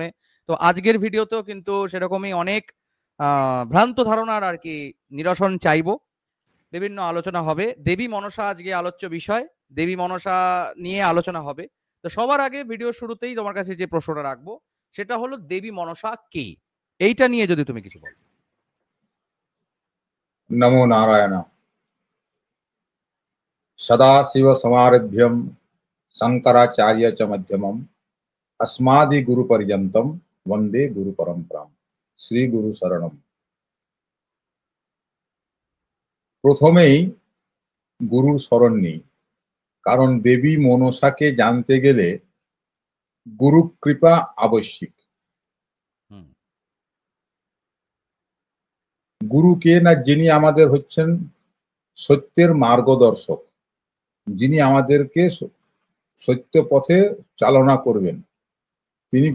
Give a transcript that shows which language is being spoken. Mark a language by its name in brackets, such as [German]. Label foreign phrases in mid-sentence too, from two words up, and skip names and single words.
[Bangla] তো আজকের ভিডিওতেও কিন্তু সেরকমই অনেক ভ্রান্ত ধারণার আর কি নিরসন চাইবো। বিভিন্ন আলোচনা হবে। দেবী মনসা আজকে আলোচ্য বিষয়। দেবী মনসা নিয়ে আলোচনা হবে। তো সবার আগে ভিডিও শুরুতেই তোমার কাছে যে প্রশ্নটা রাখবো সেটা হলো দেবী মনসা কে? এইটা নিয়ে যদি তুমি কিছু বলো। [Sanskrit] नमो नारायण। सदाशिवसमारभ्यं शंकराचार्य च मध्यमम् अस्मादिगुरुपर्यन्तं वन्दे गुरुपरम्पराम्। শ্রী গুরু শরণম। [Bangla] প্রথমেই গুরুর শরণ নিই, কারণ দেবী মনসাকে জানতে গেলে গুরু কৃপা আবশ্যিক। হুম। গুরু কে না, যিনি আমাদের হচ্ছেন সত্যের মার্গদর্শক, যিনি আমাদেরকে সত্য পথে চালনা করবেন, তিনি